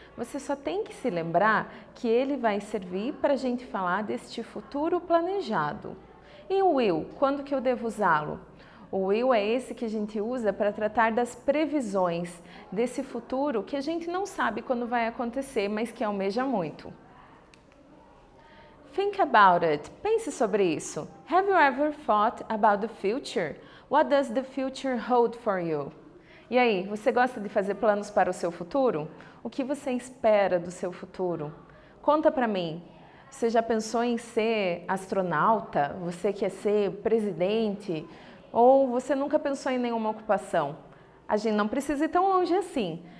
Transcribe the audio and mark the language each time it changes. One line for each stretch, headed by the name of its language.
Portuguese: Você só tem que se lembrar que ele vai servir para a gente falar deste futuro planejado. E o will, quando que eu devo usá-lo? O will é esse que a gente usa para tratar das previsões desse futuro que a gente não sabe quando vai acontecer, mas que almeja muito.
English: Think about it.
Portuguese: Pense sobre isso.
English: Have you ever thought about the future? What does the future hold for you?
Portuguese: E aí, você gosta de fazer planos para o seu futuro? O que você espera do seu futuro? Conta para mim. Você já pensou em ser astronauta? Você quer ser presidente? Ou você nunca pensou em nenhuma ocupação? A gente não precisa ir tão longe assim.